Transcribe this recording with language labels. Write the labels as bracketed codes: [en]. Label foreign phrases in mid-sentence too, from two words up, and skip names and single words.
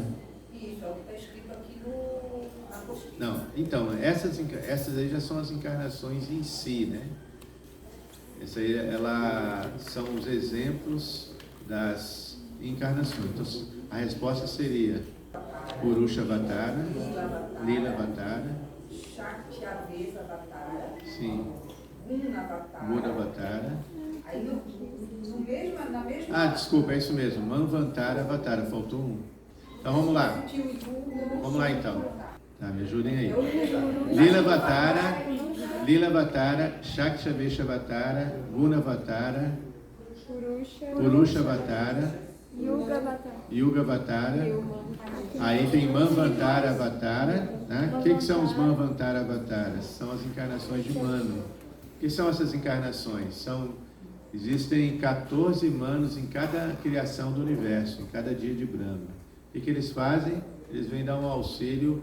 [pt] Isso, é o que está escrito aqui na apostila. Não, então, essas aí já são as encarnações em si, né? Essa aí, são os exemplos das encarnações. Então, a resposta seria Purusha Avatara, Lila Avatara, Shakti Avesa Avatara, sim, Guna Avatara. Guna Avatara. Aí na mesma. Desculpa, é isso mesmo, Manvantara Avatara, faltou um. Então vamos lá. Vamos lá então. Tá, me ajudem aí. Lila Avatara, Shakti Avesha Avatara, Guna Avatara, Purusha Avatara, Yuga Avatara. Aí tem Manvantara Avatara, né? O que são os Manvantara Avataras? São as encarnações de Manu. O que são essas encarnações? Existem 14 Manus em cada criação do universo, em cada dia de Brahma. O que eles fazem? Eles vêm dar um auxílio.